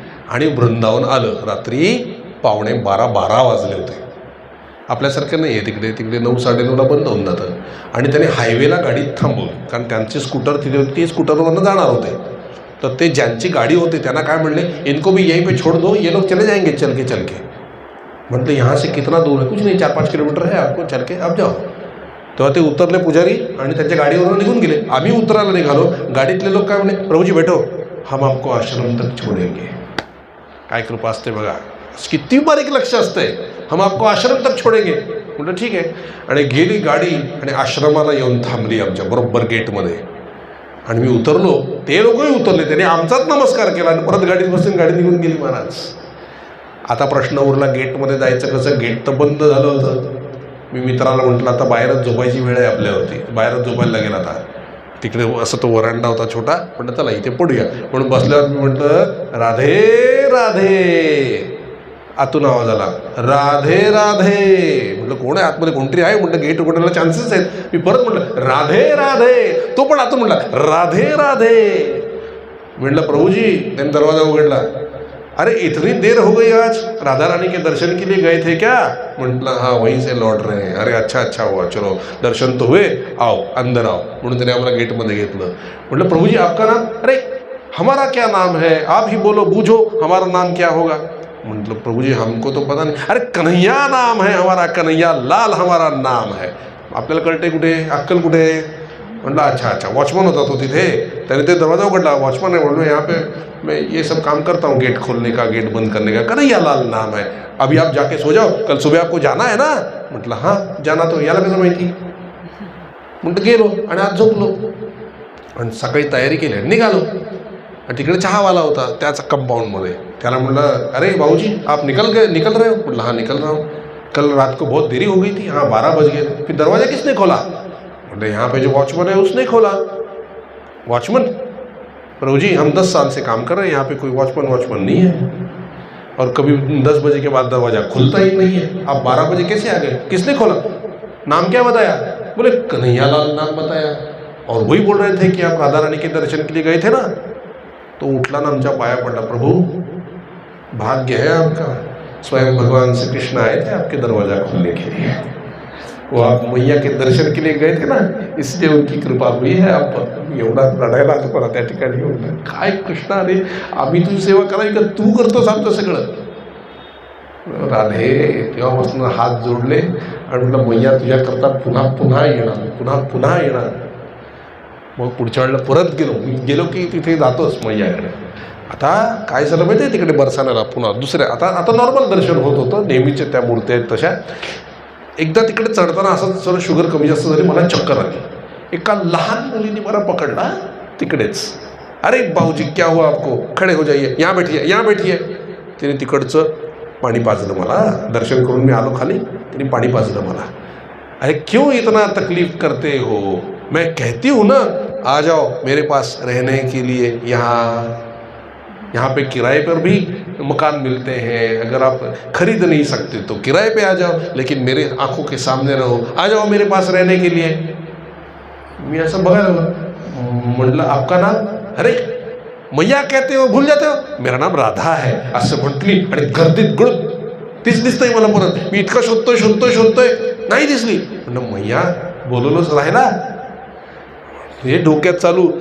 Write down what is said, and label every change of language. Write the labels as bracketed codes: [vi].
[mr] आणि वृंदावन आलं. रात्री 11:45 वाजले होते. आपल्यासारखं नाही आहे, तिकडे 9, 9:30ला बंद होऊन जातं. आणि त्याने हायवेला गाडी थांबवली, कारण त्यांची स्कूटर तिथे होती, ते स्कूटरवरनं जाणार होते. तर ते ज्यांची गाडी होती त्यांना काय म्हणले, [hi] इनको भी यहीं पे छोड़ दो, ये लोग चले जाएंगे चल के. म्हटलं यहाँ से कितना दूर है? कुछ नहीं, 4-5 किलोमीटर है, आपको चल के आप जाओ. [mr] तेव्हा ते उतरले पुजारी आणि त्यांच्या गाडीवरून निघून गेले. आम्ही उतरायला निघालो. गाडीतले लोक काय म्हणले, [hi] प्रभुजी बैठो, हम आपको आश्रम तक छोडेंगे. [mr] काय कृपा असते बघा, किती बारीक लक्ष असतंय. [hi] हम आपको आश्रम तक छोडेंगे. [mr] म्हटलं ठीक आहे. आणि गेली गाडी आणि आश्रमाला येऊन थांबली आमच्या बरोबर गेटमध्ये. आणि मी उतरलो, ते लोकही उतरले. त्याने आमचाच नमस्कार केला आणि परत गाडीत बसून गाडी निघून गेली महाराज. आता प्रश्न उरला गेटमध्ये जायचं कसं. गेट तर बंद झालं होतं. मी मित्राला म्हटलं आता बाहेरच झोपायची वेळ आहे आपल्यावरती, बाहेरच झोपायला लागेल आता. तिकडे असं तो वरांडा होता छोटा. म्हटलं चला इथे पडूया. म्हणून बसल्यावर मी म्हटलं राधे राधे. आतून आवाज आला, राधे राधे. म्हटलं कोण आहे आतमध्ये? कोणतरी आहे. म्हटलं गेट उघडण्याला चान्सेस आहेत. मी परत म्हटलं राधे राधे. तो पण आतून म्हटला राधे राधे. म्हटलं प्रभुजी. त्यांनी दरवाजा उघडला. [hi] अरे इतनी देर हो गई आज, राधा रानी के दर्शन के लिए गए थे क्या? म्हटलं हाँ वहीं से लौट रहे हैं. अरे अच्छा अच्छा हुआ, चलो दर्शन तो हुए, आओ अंदर आओ. [mr] म्हणून त्याने आम्हाला गेटमध्ये घेतलं. [hi] म्हटलं प्रभुजी आपका नाम? अरे हमारा क्या नाम है, आप ही बोलो, बूझो हमारा नाम क्या होगा. म्हटलं प्रभुजी हमको तो पता नहीं. अरे कन्हैया नाम है हमारा, कन्हैया लाल हमारा नाम है. [mr] आपल्याला कळते कुठे, अक्कल कुठे? म्हटलं [hi] अच्छा अच्छा. [mr] वॉचमन होता तो तिथे, त्याने ते दरवाजा उघडला. [hi] वॉचमन है. बोलो यहाँ पे मैं ये सब काम करता हूँ, गेट खोलने का, गेट बंद करने का. कन्हैया लाल नाम है, अभी आप जाके सो जाओ, कल सुबह आपको जाना है ना. [mr] म्हटलं [hi] हां जाना. [mr] तो याला कसं माहिती? म्हटलं गेलो आणि आज झोपलो आणि सकाळी तयारी केली, निघालो. आणि तिकडे चहावाला होता त्याच कंपाऊंडमध्ये. त्याला म्हटलं अरे भाऊजी [hi] आप निकल रहे हो? म्हटलं हाँ निकल रहा हूँ. कल रात को बहुत देरी हो गई थी, हाँ 12 बज गए थे. फिर दरवाज़ा किसने खोला? मतलब यहाँ पे जो वॉचमैन है उसने खोला. वॉचमैन? प्रभुजी हम 10 साल से काम कर रहे हैं, यहाँ पे कोई वॉचमैन नहीं है और कभी 10 बजे के बाद दरवाज़ा खुलता ही नहीं है. आप 12 बजे कैसे आ गए? किसने खोला? नाम क्या बताया? बोले कन्हैया लाल नाम बताया. और वही बोल रहे थे कि आप राधा रानी के दर्शन के लिए गए थे ना. [mr] तो उठला ना आमच्या पाया पडला. [hi] प्रभु भाग्य है आपका, स्वयं भगवान श्री कृष्ण आए थे आपके दरवाजा खोलने के लिए. वो आप मैया के दर्शन के लिए गए थे ना, इसलिए उनकी कृपा हुई है आप पर. [mr] एवढा रडायला आलं मला त्या ठिकाणी. म्हणलं काय कृष्णा रे, आम्ही तुझी सेवा करावी का तू करतोस आमचं सगळं? राधे. तेव्हापासून हात जोडले आणि म्हटलं मैया तुझ्या करता पुन्हा पुन्हा येणार, पुन्हा पुन्हा येणार. मग पुढच्या वेळेला परत गेलो की तिथे जातोच मैयाकडे. आता काय झालं माहिती आहे, तिकडे बरसाण्याला पुन्हा दुसऱ्या आता नॉर्मल दर्शन होत होतं, नेहमीचे त्या मूर्त्या आहेत तशा. एकदा तिकडे चढताना असं जरा शुगर कमी जास्त झाली, मला चक्कर आली. एका लहान मुलीने मला पकडला तिकडेच. [hi] अरे भाऊजी क्या हुआ आपको, खडे हो जाइए, यहाँ बैठिए. [mr] तिने तिकडचं पाणी पाजलं मला. दर्शन करून मी आलो खाली, तिने पाणी पाजलं मला. [hi] अरे क्यों इतना तकलीफ करते हो, मैं कहती हूँ ना आ जाओ मेरे पास रहने के लिए. यहाँ पे किराए पर भी मकान मिलते हैं, अगर आप खरीद नहीं सकते तो किराए पे आ जाओ, लेकिन मेरे आंखों के सामने रहो, आ जाओ मेरे पास रहने के लिए. [mr] मी असं बघायला म्हटलं [hi] आपका नाम? अरे मैया कहते हो, भूल जाते हो, मेरा नाम राधा है [mr] असं म्हटली. आणि गर्दीत गुळप तीच दिसतंय मला. परत मी इतका शोधतोय नाही दिसली. म्हणलं मैया बोलवलंच राहिला. हे डोक्यात चालू.